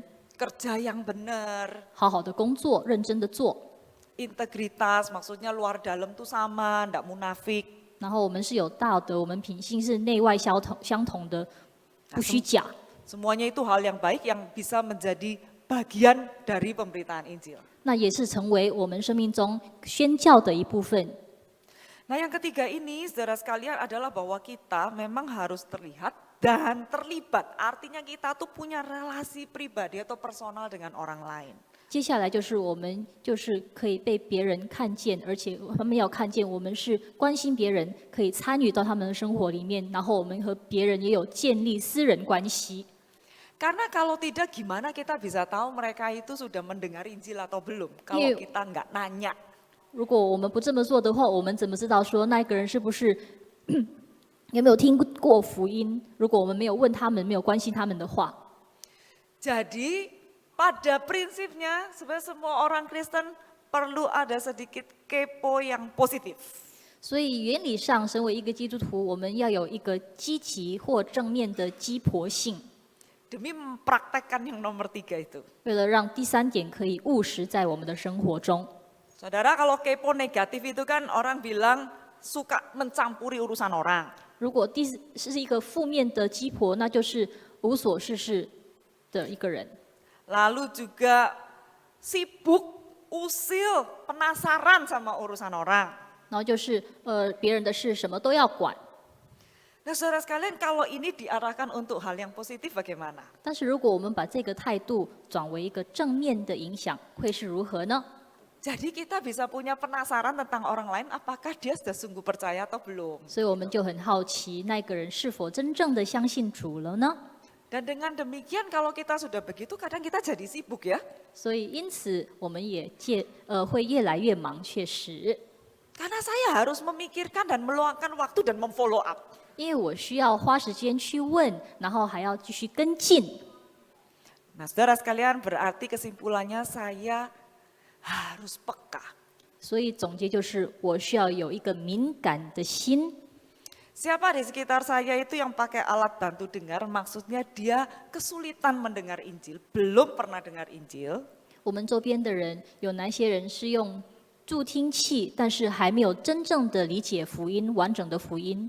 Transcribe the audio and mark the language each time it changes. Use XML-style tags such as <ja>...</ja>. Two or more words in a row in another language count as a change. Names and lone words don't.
<id>kerja yang benar,</id> <zh>好好的工作，认真的做。</zh> <id>integritas, maksudnya luar dalam tuh sama, nggak munafik.</id> <zh>然后我们是有道德，我们品性是内外相同的，不虚假。</zh> <id>Semuanya itu hal yang baik yang bisa menjadi bagian dari pemberitaan Injil.</id> <zh>那也是成为我们生命中宣教的一部分。</zh> <id>Nah, yang ketiga ini, saudara sekalian, adalah bahwa kita memang harus terlihat dan terlibat. Artinya kita tuh punya relasi pribadi atau personal dengan orang lain.</id> <zh>接下来就是我们就是可以被别人看见，而且他们要看见我们是关心别人，可以参与到他们的生活里面，然后我们和别人也有建立私人关系。</zh> <id>Karena kalau tidak, gimana kita bisa tahu mereka itu sudah mendengar Injil atau belum? Kalau Iya. kita nggak nanya.</id> <zh>如果我们不这么做的话，我们怎么知道说那个人是不是有没有听过福音？如果我们没有问他们，没有关心他们的话，</zh> <id>Jadi pada prinsipnya sebenarnya semua orang Kristen perlu ada sedikit kepo yang positif.</id> <zh>所以原理上，身为一个基督徒，我们要有一个积极或正面的鸡婆性，</zh> <id>Demi mempraktekkan yang nomor 3 itu.</id> <zh>为了让第三点可以务实在我们的生活中。</zh> <id>Saudara, kalau kepo negatif itu kan orang bilang suka mencampuri urusan orang.</id> <zh>如果是一个负面的鸡婆，那就是无所事事的一个人。</zh> <id>Lalu juga sibuk, usil, penasaran sama urusan orang.</id> <zh>然后就是别人的事什么都要管。</zh> <id>Nah, saudara sekalian, kalau ini diarahkan untuk hal yang positif bagaimana?</id> <zh>但是如果我们把这个态度转为一个正面的影响，会是如何呢？</zh> <id>Jadi kita bisa punya penasaran tentang orang lain, apakah dia sudah sungguh percaya atau belum.</id> <zh>所以我们就很好奇，那个人是否真正的相信主了呢？</zh> <id>Dan dengan demikian kalau kita sudah begitu, kadang kita jadi sibuk ya.</id> <zh>所以因此我们也会越来越忙，确实，</zh> <id>Karena saya harus memikirkan dan meluangkan waktu dan memfollow up.</id> <zh>因为我需要花时间去问，然后还要继续跟进。</zh> <id>Nah saudara sekalian, berarti kesimpulannya saya harus peka.</id> <zh>所以总结就是，我需要有一个敏感的心。</zh> <id>Siapa di sekitar saya itu yang pakai alat bantu dengar, maksudnya dia kesulitan mendengar Injil, belum pernah dengar Injil.</id> <zh>我们周边的人有哪些人是用助听器，但是还没有真正的理解福音，完整的福音？</zh>